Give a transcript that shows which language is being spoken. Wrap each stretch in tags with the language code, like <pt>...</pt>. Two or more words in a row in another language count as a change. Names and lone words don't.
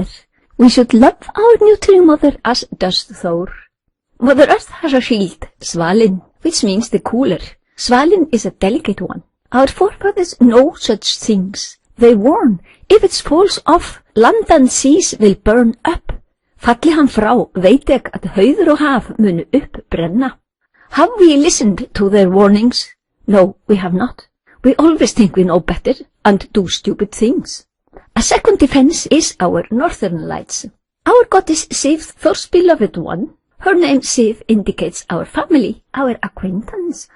<en>We should love our nurturing mother as does Thor. Mother Earth has a shield, Svalin, which means the cooler. Svalin is a delicate one. Our forefathers know such things. They warn, if it falls off, land and seas will burn up.</en> <non>Falli hann frá, veit ek að hauður og haf munu uppbrenna.</non> <en>Have we listened to their warnings? No, we have not. We always think we know better and do stupid things. A second defense is our northern lights. Our goddess Sif, Thor's beloved one. Her name Sif indicates our family, our acquaintance.</en>